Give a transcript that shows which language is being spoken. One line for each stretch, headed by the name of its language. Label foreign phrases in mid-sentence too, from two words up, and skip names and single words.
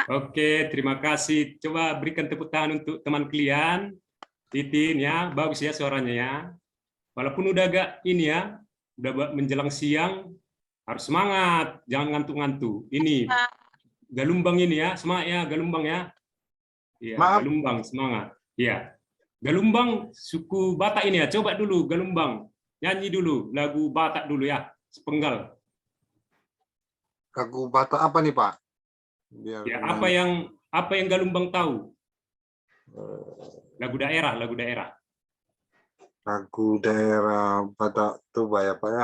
Indonesian: Oke, terima kasih. Coba berikan tepuk tangan untuk teman kalian. Titin ya, bagus ya suaranya ya. Walaupun udah agak ini ya, udah menjelang siang, harus semangat, jangan ngantuk-ngantuk. Ini Galumbang ini ya, semangat ya Galumbang ya. Iya, Galumbang semangat. Iya. Galumbang suku Batak ini ya, coba dulu Galumbang. Nyanyi dulu lagu Batak dulu ya, sepenggal. Lagu Batak apa nih, Pak? Biar Ya, apa yang Galumbang tahu? Lagu daerah. Lagu daerah Batak Toba ya, Pak ya?